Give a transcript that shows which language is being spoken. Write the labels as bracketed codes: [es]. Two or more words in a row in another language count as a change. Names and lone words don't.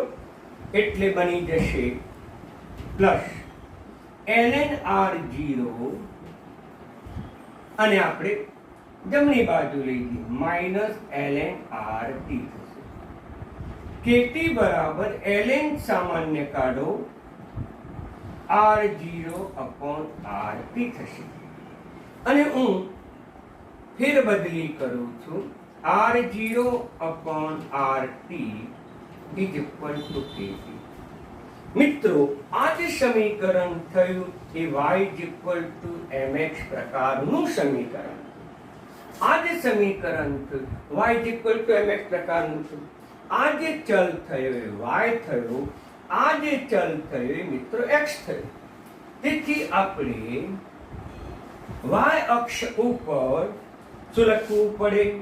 [gu] એટલે બની જશે પ્લસ ln r0 અને આપણે જમણી બાજુ લઈ જઈએ માઇનસ ln rt થશે. kt બરાબર ln સામાન્ય કાઢો r0 upon rt થશે. અને હું ફેરબદલી કરું છું. [en] r0 upon rt is equal to kt. [gu] મિત્રો આ જે સમીકરણ થયું એ [en] y is equal to mx [gu] પ્રકારનું સમીકરણ. આ જે સમીકરણ છે y mx પ્રકારનું છે, આ જે ચલ થયો એ y થયો, આ જે ચલ થયો એ મિત્રો x થયો. તેથી આપણે y અક્ષ ઉપર શું લખવું પડે?